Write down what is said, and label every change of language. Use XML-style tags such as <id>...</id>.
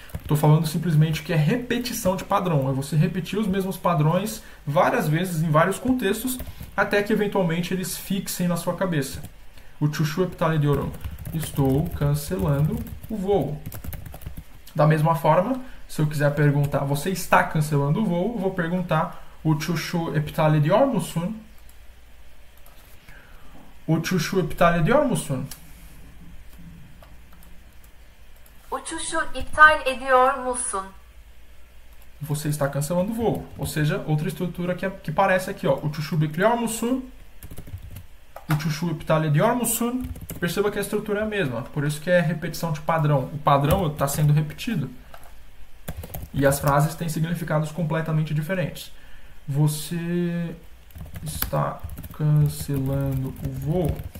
<pt>Estou falando simplesmente que é repetição de padrão. É você repetir os mesmos padrões várias vezes em vários contextos até que eventualmente eles fixem na sua cabeça.</pt> <tr>Uçuşu iptal ediyorum.</tr> <pt>Estou cancelando o voo. Da mesma forma, se eu quiser perguntar, você está cancelando o voo, eu vou perguntar</pt> <tr>Uçuşu iptal ediyor musun? Uçuşu iptal ediyor musun? Uçuşu iptal ediyor musun?</tr> <pt>Você está cancelando o voo. Ou seja, outra estrutura que parece aqui, ó.</pt> <tr>Uçuşu bekliyor musun? Uçuşu iptal ediyor musun?</tr> <pt>Perceba que a estrutura é a mesma. Por isso que é repetição de padrão. O padrão está sendo repetido. E as frases têm significados completamente diferentes. Você está cancelando o voo.</pt>